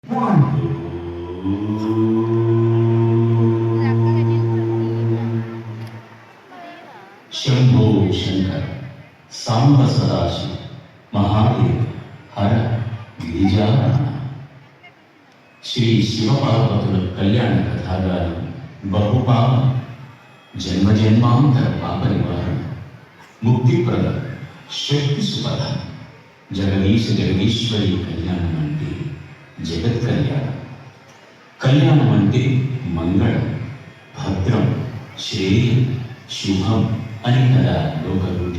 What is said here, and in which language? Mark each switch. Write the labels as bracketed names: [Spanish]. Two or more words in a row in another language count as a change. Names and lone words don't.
[Sanskrit] शंभो शंकर सांब सदाशिव महादेव हर [Telugu] गिरिजानन श्री शिवपार्वతుల కళ్యాణ కథాగానం బహుపావ జన్మ జన్మాంతర పాప నివారణ ముక్తిప్రద శక్తి సుపద జగదీశ జగదీశ్వరి కళ్యాణం అంటే జగత్ కళ్యాణం. కళ్యాణం అంటే మంగళం, భద్రం, శ్రేయం, శుభం అని కదా లోకరుటి.